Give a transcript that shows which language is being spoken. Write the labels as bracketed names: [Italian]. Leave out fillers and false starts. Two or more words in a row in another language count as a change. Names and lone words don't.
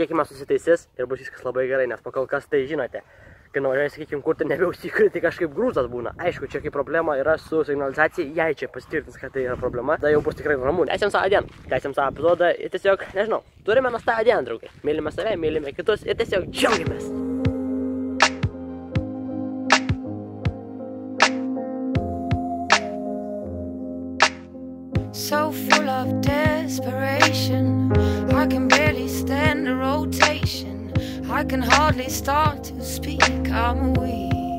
[Lithuanian] Kiek mes susitaisys ir bus viskas labai gerai, nes pakol kas tai žinote. Kai nuvažiuoji, sakykim, kur tai nebeužsikuri, tai kažkaip grūzas būna. Aišku, čia kai problema yra su signalizacija, jei čia pasitvirtins, kad tai yra problema, tai jau bus tikrai ramu. Tęsiam savo dieną, tęsiam savo epizodą ir tiesiog, nežinau, turime nuostabią dieną, draugai. Mylime save, mylime kitus ir tiesiog džiaugiamės. [English] So full of desperation, I can barely stand the rotation. I can hardly start to speak, I'm weak.